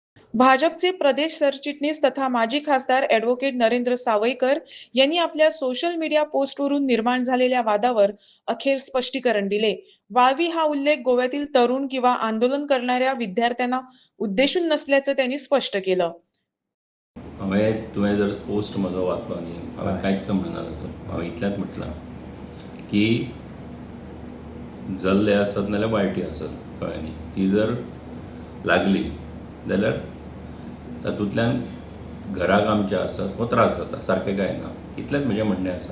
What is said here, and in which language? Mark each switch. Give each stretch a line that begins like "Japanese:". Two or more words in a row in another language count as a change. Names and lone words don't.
Marathi: भाजपचे प्रदेश सरचिटणीस तथा माजी खासदार ॲडव्होकेट नरेंद्र सावयकर यांनी आपल्या
English: social media
Marathi: पोस्टवरून निर्माण झालेल्या वादावर अखेर स्पष्टीकरण दिले. वाळवी हा उल्लेख गोव्यातील तरुण किंवा आंदोलन करणाऱ्या विद्यार्थ्यांना उद्देशून नसल्याचं त्यांनी स्पष्ट केलं.
Konkani: हांवें तुवें जर पोस्ट म्हजो वाचलो न्ही, हांवें कांयच म्हणना तातूंत. हांवें इतलेंच म्हटलां की जल्ले आसत नाल्यार वाळटी आसत, कळ्ळें न्ही. ती जर लागली जाल्यार तातूंतल्यान घराक आमच्या आसत हो त्रास जाता, सारकें काय ना, इतलेंच म्हजें म्हणणें आसा.